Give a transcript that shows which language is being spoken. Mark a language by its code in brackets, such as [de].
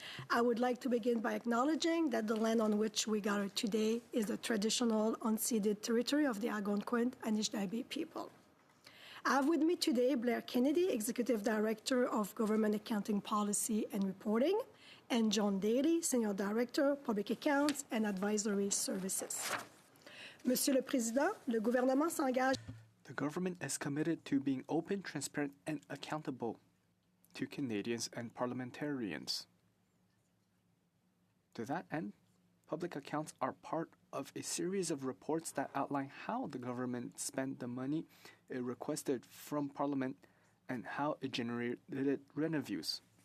[en] I would like to begin by acknowledging that the land on which we gather today is the traditional unceded territory of the Algonquin and Anishinaabe people. I have with me today Blair Kennedy, Executive Director of Government Accounting Policy and Reporting, and John Daly, Senior Director, Public Accounts and Advisory Services. [fr] Monsieur le Président, le gouvernement s'engage. [en] the government is committed to being open, transparent, and accountable to Canadians and parliamentarians. To that end, public accounts are part of a series of reports that outline how the government spent the money it requested from Parliament and how it generated revenues.